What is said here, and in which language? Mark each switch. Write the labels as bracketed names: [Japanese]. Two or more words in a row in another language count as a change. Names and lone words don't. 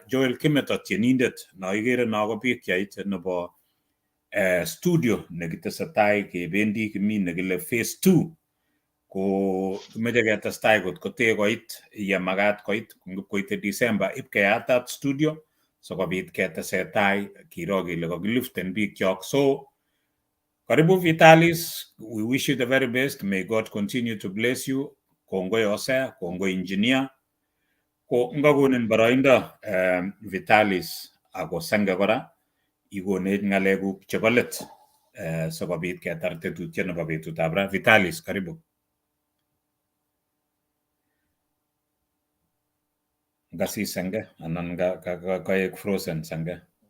[Kalenjin] Joel Kimeto tienindet noikere no ko pichait nebo studio nekitesetai kebendi kimi nekile phase 2 ko kimeche ketestai kot kote koit yemakat koit koite December ipkeyatat studio sikobit ketesetai kiro kele kakiliften biik chok. [Swahili] So karibu Vitalis, [English] we wish you the very best. May God continue to bless you. [Kalenjin] Kongoi Osea, kongoi engineer. Ko ngakonin boroindo Vitalis ako Senge kora ikonech ng'alekuk chebo let sikobit ketar tetutiet nebo betutab ra. [Swahili] Vitalis, karibu. [Kalenjin] Ngasi Senge anan kaek frozen Senge.